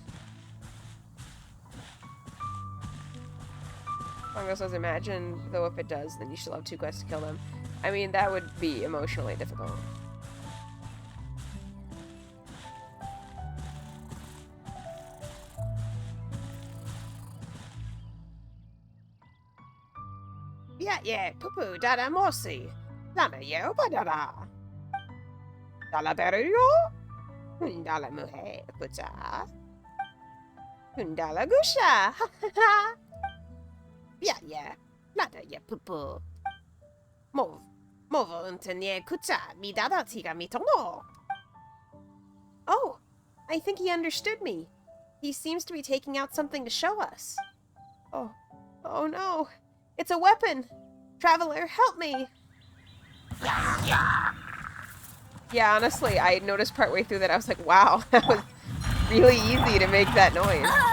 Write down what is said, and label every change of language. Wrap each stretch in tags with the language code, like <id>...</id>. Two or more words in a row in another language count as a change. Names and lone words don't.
<en>Congo says, imagine, though, if it does, then you still have 2 quests to kill them. I mean, that would be emotionally difficult. Yeah, poo-poo, dada mosi. Lama yo badada. Dala beruyo. Hundala muhe, puta. Hundala gusha. Ha ha ha. Yeah. Nada ya poo-poo. Movo untenye kuta. Mi dada tiga mi tono. Oh, I think he understood me. He seems to be taking out something to show us. Oh no. It's a weapon! Traveler, help me! Yeah, honestly, I noticed partway through that I was like, wow, that was really easy to make that noise.</en>